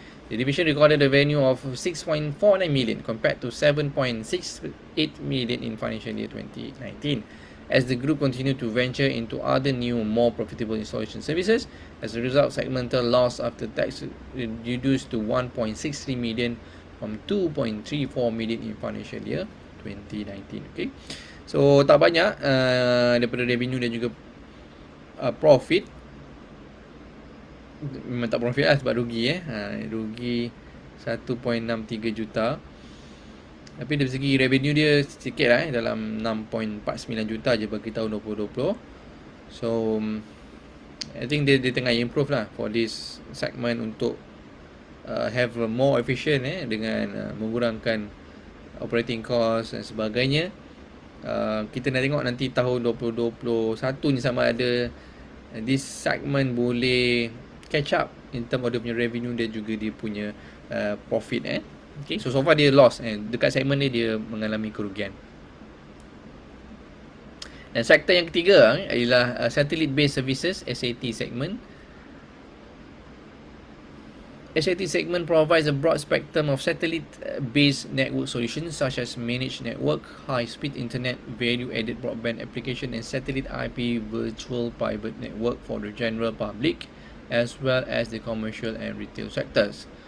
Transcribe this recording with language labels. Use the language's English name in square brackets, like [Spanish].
[English] The division recorded a revenue of 6.49 million compared to 7.68 million in financial year 2019. As the group continued to venture into other new, more profitable installation services. As a result, segmental loss after tax reduced to 1.63 million from 2.34 million in financial year 2019. [Malay] Okay, so tak banyak daripada revenue dan juga profit. Memang tak profit lah sebab rugi rugi 1.63 juta. Tapi dari segi revenue dia sikit lah dalam 6.49 juta je bagi tahun 2020. [English] So I think [Malay] dia tengah [English] improve [Malay] lah [English] for this segment [Malay] untuk [English] have a more efficient [Malay] dengan mengurangkan [English] operating cost [Malay] dan sebagainya. Kita nak tengok nanti tahun 2021 ni sama ada [English] this segment [Malay] boleh [English] catch up in term of [Malay] dia punya revenue dan juga dia punya profit. Okay, [English] so far [Malay] dia loss dekat segmen ni dia mengalami kerugian. Dan sektor yang ketiga ialah Satellite Based Services, SAT segment. [English] SAT segment provides a broad spectrum of satellite-based network solutions such as managed network, high-speed internet, value-added broadband application, and satellite IP virtual private network for the general public, as well as the commercial and retail sectors.